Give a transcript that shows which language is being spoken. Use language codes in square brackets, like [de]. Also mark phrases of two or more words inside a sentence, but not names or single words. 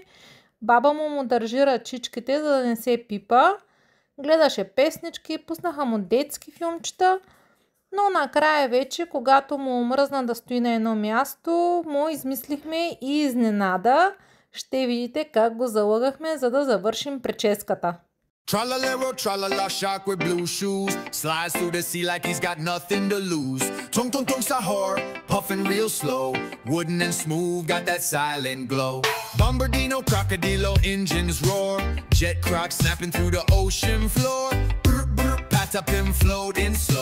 [bg] Баба му държи ръчичките, за да не се пипа. Гледаше песнички, пуснаха му детски филмчета. Но накрая вече, когато му омръзна да стои на едно място, му измислихме и изненада. Ще видите как го залъгахме, за да завършим прическата. [en] Tra-la-lero, tra-la-la, shark with blue shoes. Slides through the sea like he's got nothing to lose. Tung tung tung sahur, puffing real slow. Wooden and smooth, got that silent glow. Bombardino, crocodilo, engines roar. Jet croc snapping through the ocean floor. Brr, brr, pat up him floating slow.